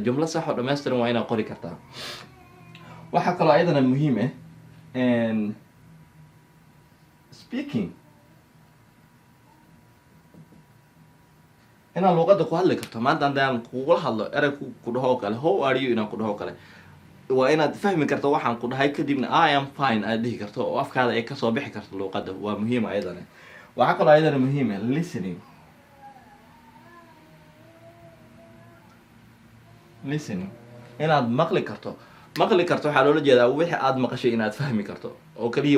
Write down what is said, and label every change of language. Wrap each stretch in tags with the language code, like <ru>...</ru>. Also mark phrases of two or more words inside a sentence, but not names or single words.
<so>jumlo sax oo dhammaystiran waa inaad qori kartaa. waxaa kaloo ayadana muhiim ah speaking, inaad luuqadda ku hadli karto. maanta haddaan kugula hadlo erey ku dhaho oo kale,</so> <en>how are you</en> <so>inaan ku dhaho kale, waa inaad fahmi karto waxaan ku dhahay, kadibna</so> <en>I am fine</en> <so>aad dhihi karto oo afkaada ay kasoo bixi karto luuqadda. waa muhiim ayadana. waxaa kaloo ayadana muhiim ah listening. inaad maqli karto. waxaa loola jeedaa wixii aad maqashay inaad fahmi karto oo keliya.</so>